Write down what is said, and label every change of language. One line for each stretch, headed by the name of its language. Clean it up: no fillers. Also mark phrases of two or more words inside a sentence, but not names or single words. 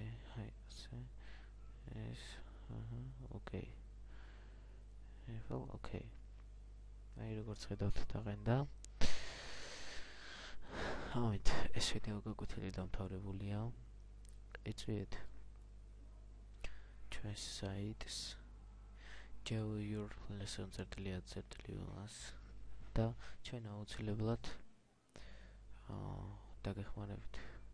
Georgian: აი ასე ეს ოკეი. ოკეი. აი როგორც ხედავთ, დაყენდა. ამით ეს ვიდეო გაგვეთილი დამთავრებულია. ეწვიეთ ჩვენს საიტს Java your lesson და ჩვენ აუცილებლად დაგეხმარებით